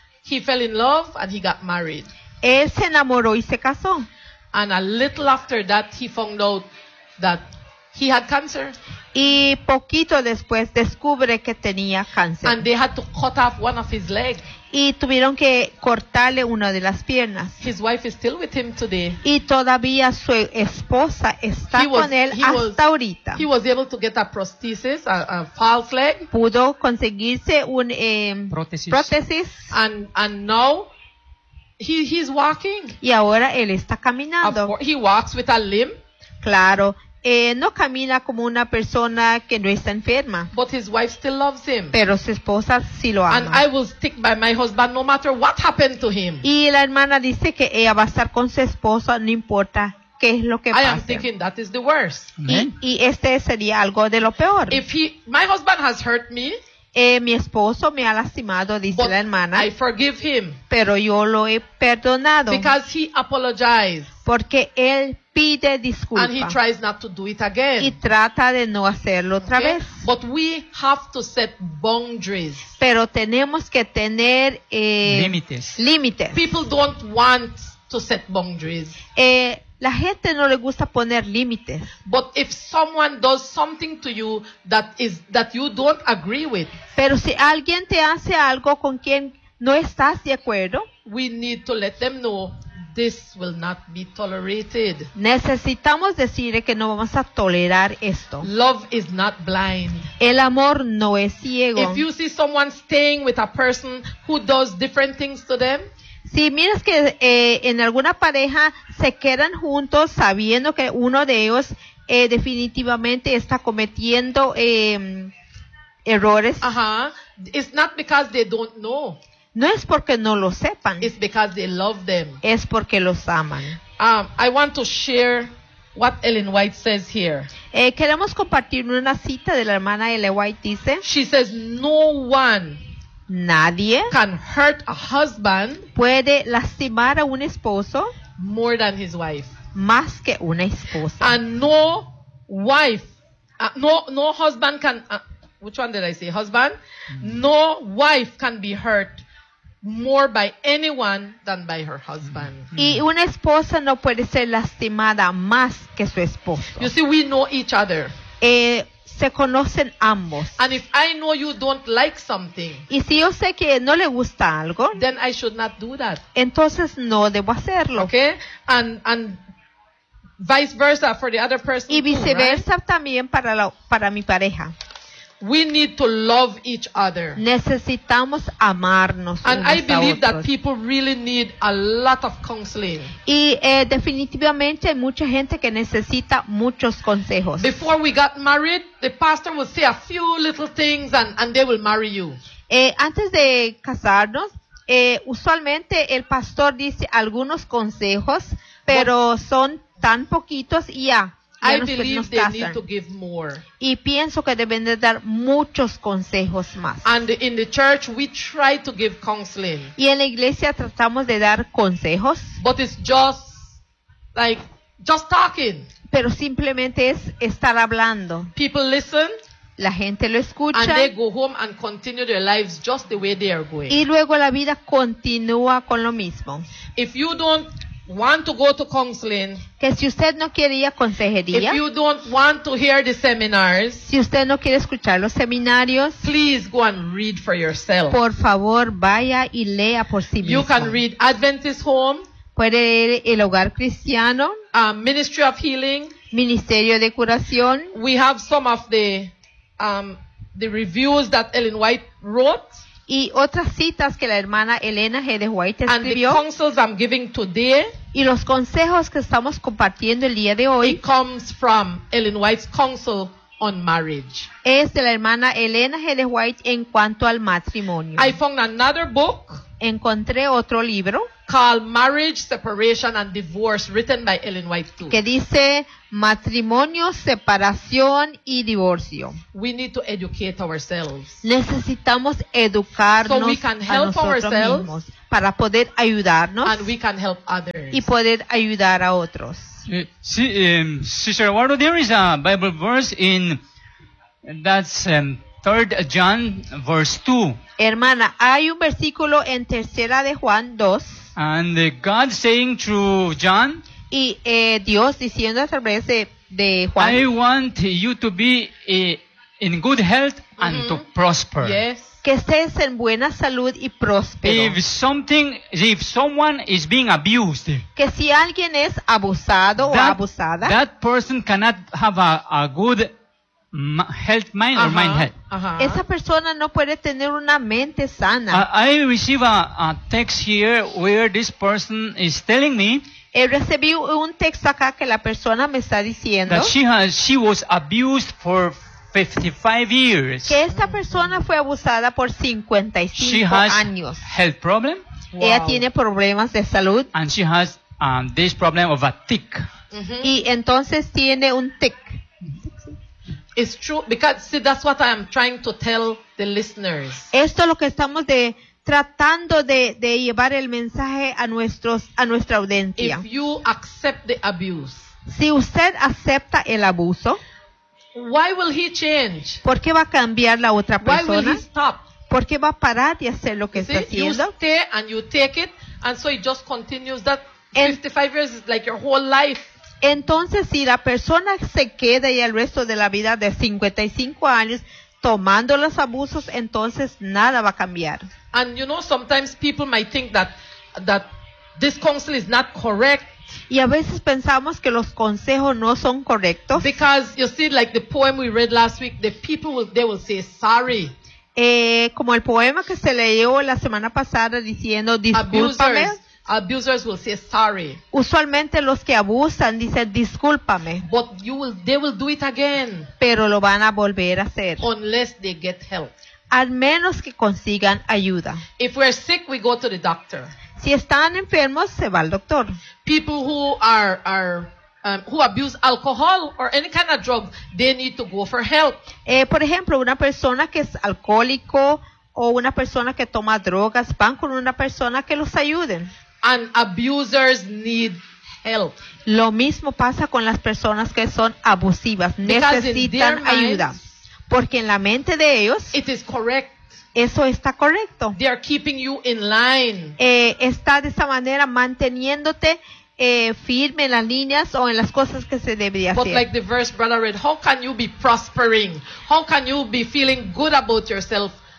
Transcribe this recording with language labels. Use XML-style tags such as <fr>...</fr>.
<en>He fell in love and he got married.</en> <es>Él se enamoró y se casó.</es> <en>And a little after that, he found out that he had cancer.</en> <es>Y poquito después descubre que tenía cáncer.</es> <en>And they had to cut off one of his legs.</en> <es>Y tuvieron que cortarle una de las piernas.</es> <en>His wife is still with him today.</en> <es>Y todavía su esposa está con él hasta ahorita.</es> <en>He was able to get a prosthesis, a false leg.</en> <es>Pudo conseguirse un prótesis.</es> <en>And now he's walking.</en> <es>Y ahora él está caminando.</es> <en>He walks with a limp.</en> <es>Claro. No camina como una persona que no está enferma.</es> <en>But his wife still loves him.</en> <es>Pero su esposa sí lo ama.</es> <en>And I will stick by my husband no matter what happened to him.</en> <es>Y la hermana dice que ella va a estar con su esposo no importa qué es lo que pase.</es> <en>I am thinking that is the worst.</en> <es>Y este sería algo de lo peor.</es> <en>If my husband has hurt me.</en> <es>Mi esposo me ha lastimado, dice</es> <en>But</en> <es>la hermana.</es> <en>I forgive him.</en> <es>Pero yo lo he perdonado.</es> <en>Because he apologized.</en> <es>Porque él pide disculpa.</es> <en>And he tries not to do it again.</en> <es>Y trata de no hacerlo otra vez.</es> <en>But we have to set boundaries.</en> <es>Pero tenemos que tener límites.</es> <en>People don't want to set boundaries.</en> <es>La gente no le gusta poner límites.</es> <en>But if someone does something to you that you don't agree with.</en> <es>Pero si alguien te hace algo con quien no estás de acuerdo,</es> <en>we need to let them know this will not be tolerated.</en> <es>Necesitamos decir que no vamos a tolerar esto.</es> <en>Love is not blind.</en> <es>El amor no es ciego.</es> <en>If you see someone staying with a person who does different things to them,</en> <es>si miras que en alguna pareja se quedan juntos sabiendo que uno de ellos definitivamente está cometiendo errores.</es> <en>Ajá. It's not because they don't know.</en> <es>No es porque no lo sepan.</es> <en>It's because they love them.</en> <es>Es porque los aman.</es> <en>I want to share what Ellen White says here.</en> <es>Queremos compartir una cita de la hermana Ellen White. Dice,</es> <en>she says, no one.</en> <es>Nadie</es> <en>can hurt a husband</en> <es>puede lastimar a un esposo</es> <en>more than his wife.</en> <es>Más que una esposa.</es> <en>And no wife, no husband can, which one did I say, husband? No wife can be hurt more by anyone than by her husband.</en> <es>Y una esposa no puede ser lastimada más que su esposo.</es> <en>You see, we know each other.</en> <es>Se conocen ambos.</es> <en>And if I know you don't like something,</en> <es>y si yo sé que no le gusta algo,</es> <en>then I should not do that.</en> <es>Entonces no debo hacerlo.</es> <en>Okay? And vice versa for the other person.</en> <es>Y viceversa</es> <en>too, right?</en> <es>También para mi pareja.</es> <en>We need to love each other.</en> <es>Necesitamos amarnos.</es> <en>And</en> <es>unos</es> <en>I believe</en> <es>a otros.</es> <en>That people really need a lot of counseling.</en> <es>Y definitivamente hay mucha gente que necesita muchos consejos.</es> <en>Before we got married, the pastor would say a few little things and they will marry you.</en> <es>Antes de casarnos, usualmente el pastor dice algunos consejos, pero son tan poquitos y ya.</es> <en>I believe they need to give more.</en> <es>Y pienso que deben de dar muchos consejos más.</es> <en>And in the church we try to give counseling.</en> <es>Y en la iglesia tratamos de dar consejos.</es> <en>But it's just like just talking.</en> <es>Pero simplemente es estar hablando.</es> <en>People listen.</en> <es>La gente lo escucha.</es> <en>And they go home and continue their lives just the way they are going.</en> <es>Y luego la vida continúa con lo mismo.</es> <en>If you don't want to go to counseling,</en> <es>que si usted no quiere ir a consejería,</es> <en>if you don't want to hear the seminars,</en> <es>si usted no quiere escuchar los seminarios,</es> <en>please go and read for yourself.</en> <es>Por favor, vaya y lea por sí mismo.</es> <en>You can read Adventist Home,</en> <es>puede leer el hogar cristiano,</es> <en>Ministry of Healing,</en> <es>ministerio de curación.</es> <en>We have some of the reviews that Ellen White wrote.</en> <es>Y otras citas que la hermana Elena G. de White escribió.</es> <en>And the counsels I'm giving today,</en> <es>y los consejos que estamos compartiendo el día de hoy.</es> <en>It comes from Ellen White's counsel on marriage.</en> <es>Es de la hermana Elena G. de White en cuanto al matrimonio.</es> <en>I found another book.</en> <es>Encontré otro libro.</es> <en>Called Marriage, Separation and Divorce, written by Ellen White too.</en> <es>Que dice matrimonio, separación y divorcio.</es> <en>We need to educate ourselves.</en> <es>Necesitamos educarnos</es> <en>so we can help</en> <es>a nosotros mismos para poder ayudarnos</es> <en>and we can help others.</en> <es>y poder ayudar a otros.</es> <en>Sister Eduardo, there is a Bible verse in that's 3 John verse 2.</en> <es>Hermana, hay un versículo en tercera de Juan 2.</es> <en>And God saying through John.</en> <es>Y Dios diciendo a través de Juan.</es> <en>I want you to be in good health and to prosper. Yes.</en> <es>Que estés en buena salud y próspero.</es> <en>If someone is being abused.</en> <es>Que si alguien es abusado o abusada.</es> <en>That person cannot have a good health mind or mind health.</en> <es>Esa persona no puede tener una mente sana.</es> <en>I receive a text here where this person is telling me.</en> <es>He recibido un texto acá que la persona me está diciendo.</es> <en>That she was abused for 55 years.</en> <es>Que esta persona fue abusada por 55 años.</es> <en>She has health problem.</en> <es>Wow. Ella tiene problemas de salud.</es> <en>And she has this problem of a tic.</en> <es>Mm-hmm. Y entonces tiene un tic.</es> <en>It's true because see that's what I'm trying to tell the listeners.</en> <es>Esto es lo que estamos tratando de llevar el mensaje a nuestra audiencia.</es> <en>If you accept the abuse.</en> <es>Si usted acepta el abuso.</es> <en>Why will he change?</en> <es>¿Por qué va a cambiar la otra persona?</es> <en>Why will he stop?</en> <es>¿Por qué va a parar de hacer lo que está haciendo?</es> <en>You stay and you take it and so it just continues that 55 years is like your whole life.</en> <es>Entonces, si la persona se queda ya el resto de la vida de 55 años tomando los abusos, entonces nada va a cambiar.</es> <en>And you know, sometimes people might think that this counsel is not correct.</en> <es>Y a veces pensamos que los consejos no son correctos.</es> <en>Because you see, like the poem we read last week, the people they will say sorry.</en> <es>Como el poema que se leyó la semana pasada diciendo discúlpame.</es> <en>Abusers will say sorry.</en> <es>Usualmente los que abusan dicen discúlpame.</es> <en>But they will do it again.</en> <es>Pero lo van a volver a hacer.</es> <en>Unless they get help.</en> <es>Al menos que consigan ayuda.</es> <en>If we're sick, we go to the doctor.</en> <es>Si están enfermos, se va al doctor.</es> <en>People who are who abuse alcohol or any kind of drug, they need to go for help.</en> <es>Por ejemplo, una persona que es alcohólico o una persona que toma drogas, van con una persona que los ayuden.</es> <en>And abusers need help.</en> <es>Lo mismo pasa con las personas que son abusivas. Necesitan ayuda. Porque en la mente de ellos,</es> <en>it is correct.</en> <es>Eso está correcto.</es> <en>They are keeping you in line.</en> <es>Está de esa manera manteniéndote firme en las líneas o en las cosas que se debería hacer.</es> <en>But like the verse brother read, how can you be prospering? How can you be feeling good about yourself?</en>